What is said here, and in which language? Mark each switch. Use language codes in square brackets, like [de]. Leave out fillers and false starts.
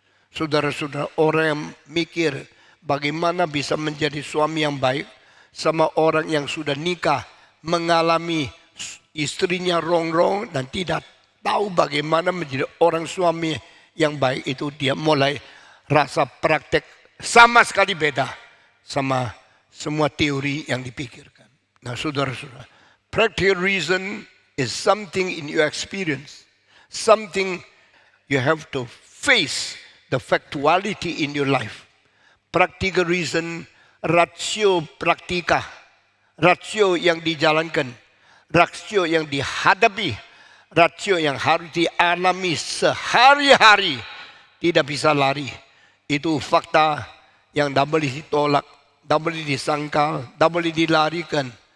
[id] Saudara-saudara, orang yang mikir bagaimana bisa menjadi suami yang baik sama orang yang sudah nikah, mengalami istrinya rongrong dan tidak tahu bagaimana menjadi orang suami yang baik, itu dia mulai rasa praktek sama sekali beda sama semua teori yang dipikirkan. Nah, saudara-saudara, [en] practical reason is something in your experience, something you have to face the factuality in your life. Practical reason, [la] ratio praktika, [id] rasio yang dijalankan, rasio yang dihadapi, rasio yang harus dialami sehari-hari, tidak bisa lari. Itu fakta yang tak boleh ditolak, tak boleh disangkal, tak boleh dilarikan.